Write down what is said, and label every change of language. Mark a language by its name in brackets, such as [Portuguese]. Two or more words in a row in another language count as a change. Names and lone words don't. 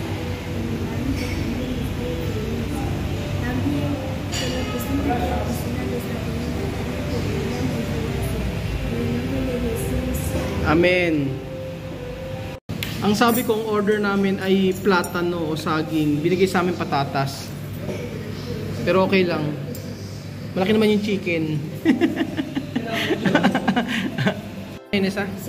[Spanish] También que lo que siempre te cocinar esta comida, te damos gracias. En el nombre de Jesús. Amen. [Filipino] Ang sabi kong order namin ay platano o saging. Binigay sa amin patatas. Pero okay lang. Malaki naman yung chicken. Inesa?